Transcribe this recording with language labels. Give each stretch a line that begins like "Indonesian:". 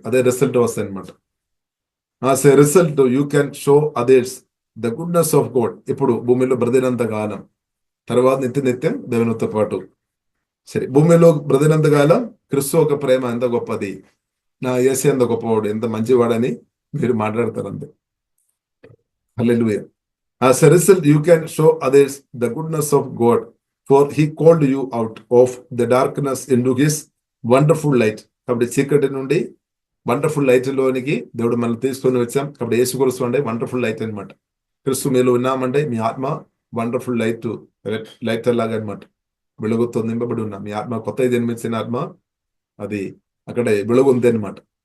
Telugu: అదే రిజల్ట్ వస్తాయి అనమాట.
English: Result you can show others the goodness of God.
Telugu: ఇప్పుడు భూమిలో బ్రతినంత కాలం, తర్వాత నిత్యం దేవునితో పాటు. సరే, భూమిలో బ్రతినంత కాలం క్రిస్తు ఒక ప్రేమ ఎంత గొప్పది, నా యేసు ఎంత గొప్పవాడు, ఎంత మంచివాడని మీరు మాట్లాడతారు అంతే. హల్లెలూయా.
English: As a result, you can show others the goodness of God, for He called you out of the darkness into His wonderful light.
Telugu: కాబట్టి చీకటి నుండి వండర్ఫుల్ లైట్ లోనికి దేవుడు మనల్ని తీసుకొని వచ్చాం. కాబట్టి యేసు క్రీస్తు అంటే వండర్ఫుల్ లైట్ అనమాట. క్రీస్తు మీలో ఉన్నామంటే మీ ఆత్మ వండర్ఫుల్ లైట్ లాగా అనమాట, వెలుగుతో నింపబడి ఉన్నాం. మీ ఆత్మ కొత్తగా జన్మించిన ఆత్మ, అది అక్కడ వెలుగు ఉంది అనమాట.